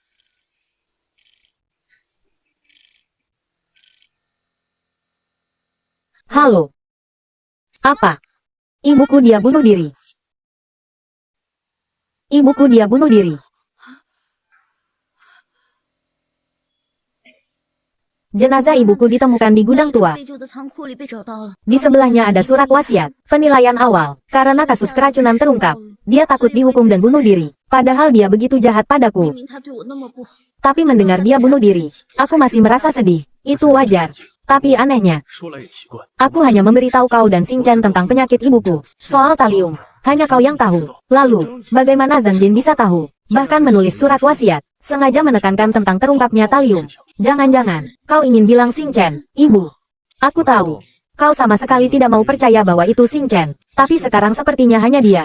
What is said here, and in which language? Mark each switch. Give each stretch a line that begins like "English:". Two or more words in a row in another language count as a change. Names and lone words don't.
Indonesian: Halo. Apa? Ibuku dia bunuh diri. Ibuku dia bunuh diri. Jenazah ibuku ditemukan di gudang tua.
Chinese: 废旧的仓库里被找到了。
Indonesian: Di sebelahnya ada surat wasiat. Penilaian awal. Karena kasus keracunan terungkap, dia takut dihukum dan bunuh diri. Padahal dia begitu jahat
Chinese: 明
Indonesian: padaku.
Chinese: 明他对我那么不好，
Indonesian: Tapi mendengar dia bunuh diri, aku masih merasa sedih. Itu wajar. Tapi anehnya,
Chinese: 说来也奇怪，
Indonesian: aku hanya memberitahu kau dan Xing Chen tentang penyakit ibuku. Soal talium, hanya kau yang tahu. Lalu, bagaimana Zhang Jin bisa tahu? Bahkan menulis surat wasiat, sengaja menekankan tentang terungkapnya talium. Jangan-jangan, kau ingin bilang Xing Chen, ibu. Aku tahu. Kau sama sekali tidak mau percaya bahwa itu Xing Chen. Tapi sekarang sepertinya hanya dia.